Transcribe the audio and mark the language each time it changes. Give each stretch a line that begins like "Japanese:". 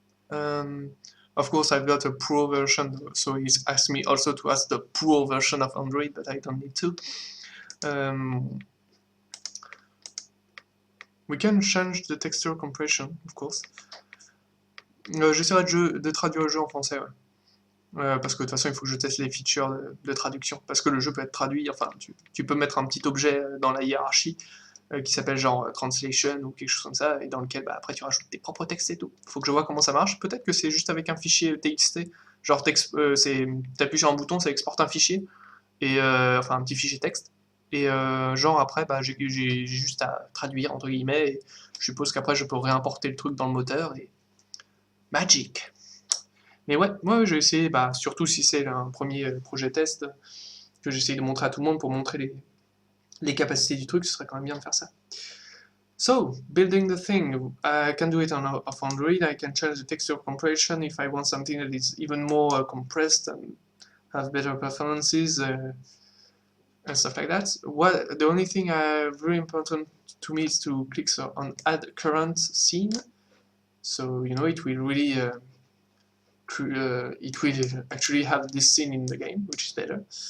English: Of course, I've got a Pro version, so he's asked me also to ask the Pro version of Android, but I don't need to. We can change the texture compression, of course.
French: J'essaierai de traduire le jeu en français, ouais. Parce que de toute façon, il faut que je teste les features de traduction. Parce que le jeu peut être traduit, enfin, tu peux mettre un petit objet dans la hiérarchie qui s'appelle genre translation ou quelque chose comme ça, et dans lequel bah, après tu rajoutes tes propres textes et tout. Faut que je vois comment ça marche. Peut-être que c'est juste avec un fichier TXT, genre t'appuies sur un bouton, ça exporte un fichier, et enfin un petit fichier texte, et genre après bah, j'ai juste à traduire entre guillemets, et je suppose qu'après je peux réimporter le truc dans le moteur, et magic. Mais ouais, moi j'ai essayé, bah, surtout si c'est un premier projet test, que j'essaye de montrer à tout le monde pour montrer les capacités du truc, ce serait quand même bien de faire ça.
English: So, building the thing, I can do it on Android, I can change the texture compression if I want something that is even more compressed and have better performances and stuff like that. The only thing very important to me is to click on add current scene, so you know it will really it will actually have this scene in the game, which is better.